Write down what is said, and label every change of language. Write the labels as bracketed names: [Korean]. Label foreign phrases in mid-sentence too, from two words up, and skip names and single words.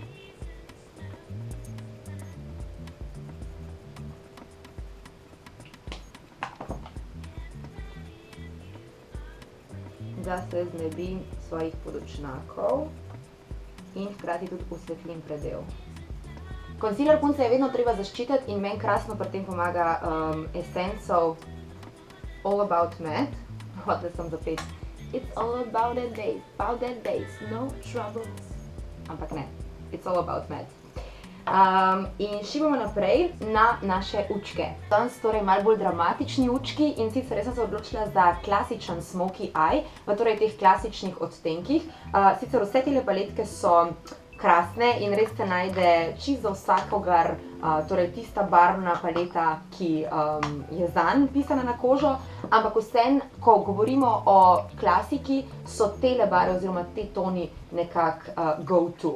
[Slovenian] Da se znebim svojih podočnjakov in hkrati tudi osvetlim predel. Concealer punce je vedno treba zaščititi in meni krasno pri tem pomaga Essenceov All About Matte. Hotela sem zapeti. [English] It's all about that base, no troubles. [Slovenian] Ampak ne, [English] it's all about matte. [Slovenian] In šibamo naprej na naše učke. Danes torej malo bolj dramatični učki in sicer sem se odločila za klasičen [English] Smoky Eye, [Slovenian] v torej teh klasičnih odtenkih. Sicer vse tele paletke so krasne in res se najde čisto za vsakogar, torej tista barvna paleta, ki je zanj pisana na kožo, ampak vseeno, ko govorimo o klasiki, so tele barve oziroma te toni nekako go-to.